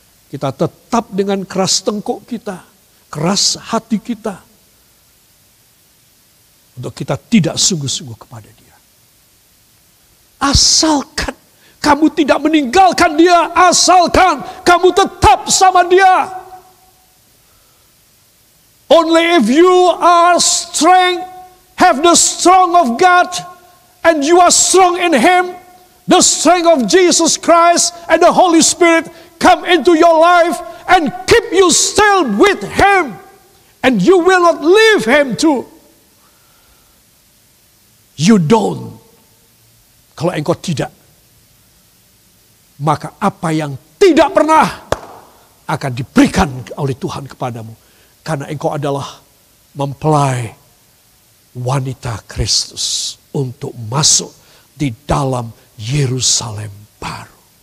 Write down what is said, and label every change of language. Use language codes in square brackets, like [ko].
[id] Kita tetap dengan keras tengkuk kita, keras hati kita, untuk kita tidak sungguh-sungguh kepada dia. Asalkan kamu tidak meninggalkan dia, asalkan kamu tetap sama dia. [en] Only if you are strong, have the strength of God, and you are strong in Him, the strength of Jesus Christ and the Holy Spirit come into your life and keep you still with Him, and you will not leave Him too. You don't. [id] Kalau engkau tidak, maka apa yang tidak pernah akan diberikan oleh Tuhan kepadamu. Karena engkau adalah mempelai wanita Kristus untuk masuk di dalam Yerusalem baru.